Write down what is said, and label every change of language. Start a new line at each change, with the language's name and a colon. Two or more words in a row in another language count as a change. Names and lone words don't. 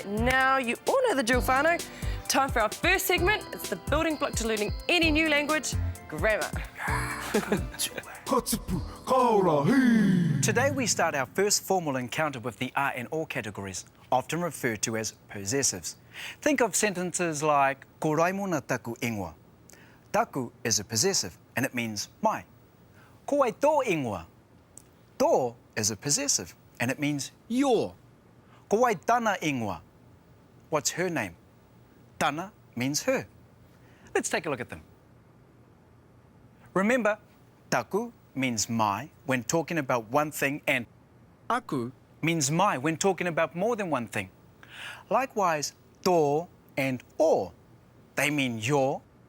English: Now, you all know the drill, whānau. Time for our first segment. It's the building block to learning any new language, grammar. Today we start our first formal encounter with the are and or categories, often referred to as possessives. Think of sentences like
Māori: Ko Raimona taku ingoa.
English: Taku is a possessive and it means my.
Māori: Ko ai tō ingoa.
English: Tō is a possessive and it means your.
Māori: Ko ai tana ingoa.
English: What's her name? Tana means her. Let's take a look at them. Remember, taku means my when talking about one thing, and aku means my when talking about more than one thing. Likewise, tō and o, they mean your.